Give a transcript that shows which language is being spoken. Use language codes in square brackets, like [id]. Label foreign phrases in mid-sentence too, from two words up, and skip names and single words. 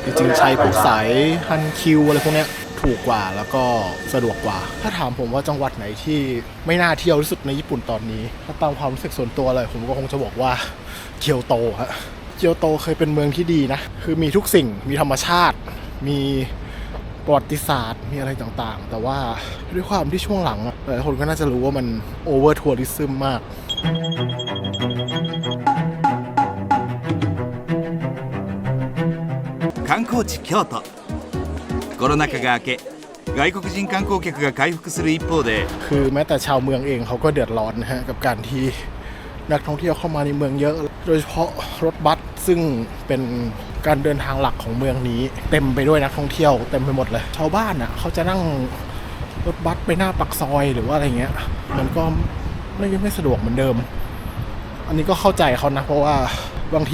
[th] ริงๆใช้พวกสายฮันคิวอะไรพวกเนี้ยถูกกว่าแล้วก็สะดวกกว่าถ้าถามผมว่าจังหวัดไหนที่ไม่น่าเที่ยวที่สุดในญี่ปุ่นตอนนี้ถ้าตามความรู้สึกส่วนตัวเลยผมก็คงจะบอกว่าเกียวโตฮะเกียวโตเคยเป็นเมืองที่ดีนะคือมีทุกสิ่งมีธรรมชาติมีประวัติศาสตร์มีอะไรต่างๆแต่ว่าด้วยความที่ช่วงหลังหลายคนก็น่าจะรู้ว่ามันโอเวอร์ทัวริซึมมาก [ja] 観光地京都コロナ禍が明け外国人観光客が回復する一方で [th] คือแม้แต่ชาวเมืองเองเขาก็เดือดร้อนนะฮะกับการที่นักท่องเที่ยวเข้ามาในเมืองเยอะโดยเฉพาะรถบัสซึ่งเป็นการเดินทางหลักของเมืองนี้เต็มไปด้วยนักท่องเที่ยวเต็มไปหมดเลยชาวบ้านอ่ะเขาจะนั่งรถบัสไปหน้าปากซอยหรือว่าอะไรเงี้ยมันก็ไม่สะดวกเหมือนเดิมอันนี้ก็เข้าใจเขานะเพราะว่าบาง